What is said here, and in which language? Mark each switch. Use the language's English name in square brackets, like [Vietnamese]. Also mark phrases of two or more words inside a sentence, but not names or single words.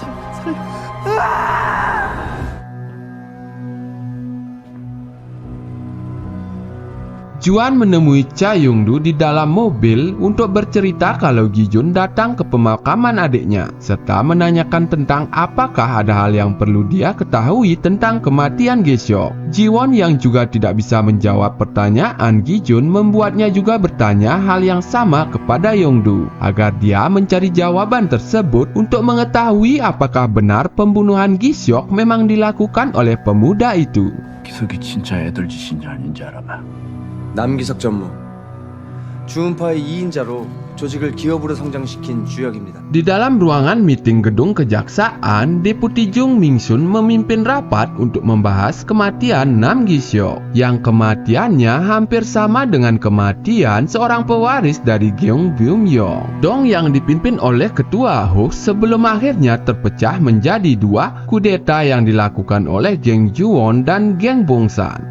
[Indonesian] Juan menemui Cha Yongdu di dalam mobil untuk bercerita kalau Gijun datang ke pemakaman adiknya, serta menanyakan tentang apakah ada hal yang perlu dia ketahui tentang kematian Gesok. Jiwon yang juga tidak bisa menjawab pertanyaan Gijun membuatnya juga bertanya hal yang sama kepada Yongdu, agar dia mencari jawaban tersebut untuk mengetahui apakah benar pembunuhan Gesok memang dilakukan oleh pemuda itu. [Korean] 기석이 진짜 애들 짓인지 아닌지 알아봐. 남기석 전무, 주은파의 2인자로 조직을 기업으로 성장시킨 주역입니다. [Indonesian] Di dalam ruangan meeting gedung kejaksaan, Deputi Jung Mingsun memimpin rapat untuk membahas kematian Nam Gisyok, yang kematiannya hampir sama dengan kematian seorang pewaris dari Gyeong Byum-yong. Dong yang dipimpin oleh Ketua Hook sebelum akhirnya terpecah menjadi dua kudeta yang dilakukan oleh Geng Juwon dan Geng Bongsan.